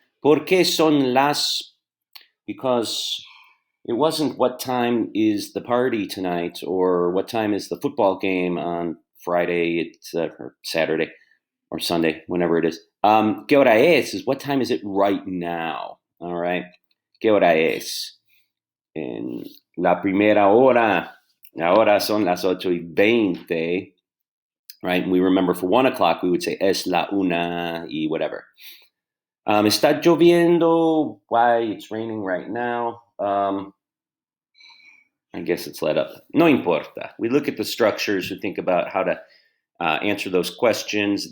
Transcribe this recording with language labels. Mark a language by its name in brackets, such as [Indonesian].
[Spanish] ¿Por qué son las? [English] Because it wasn't what time is the party tonight or what time is the football game on Friday, or Saturday or Sunday, whenever it is. [Spanish] ¿Qué hora es? [English] Is what time is it right now? [Spanish] All right. ¿Qué hora es? En la primera hora, ahora son las 8:20, right? [English] And we remember for 1 o'clock, we would say [Spanish] es la una [English] y whatever. [Spanish] Está lloviendo. [English] Why? It's raining right now. I guess it's let up. [Spanish] No importa. [English] We look at the structures. We think about how to answer those questions.